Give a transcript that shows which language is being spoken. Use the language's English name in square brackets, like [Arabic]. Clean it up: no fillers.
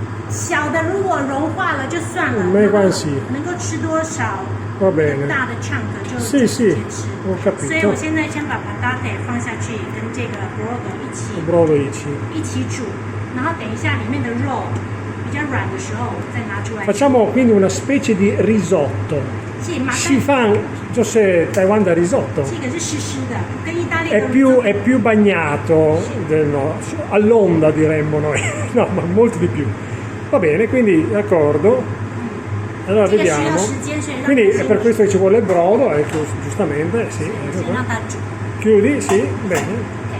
[Chinese] 小的如果融化了就算了，没关系，能够吃多少，大的 chunk 就直接吃。所以我现在先把 patate 放下去，跟这个 brodo 一起煮，然后等一下里面的肉比较软的时候再拿出来。 [Italian] Facciamo quindi una specie di risotto. [Chinese] 稀饭就是台湾的 risotto. 这个是湿湿的，跟意大利 [Italian] è più bagnato, no, all'onda diremmo noi, no, ma molto di più. Va bene, quindi d'accordo. Allora vediamo. Quindi è per questo che ci vuole il brodo, ecco, giustamente, sì. Chiudi, sì, bene.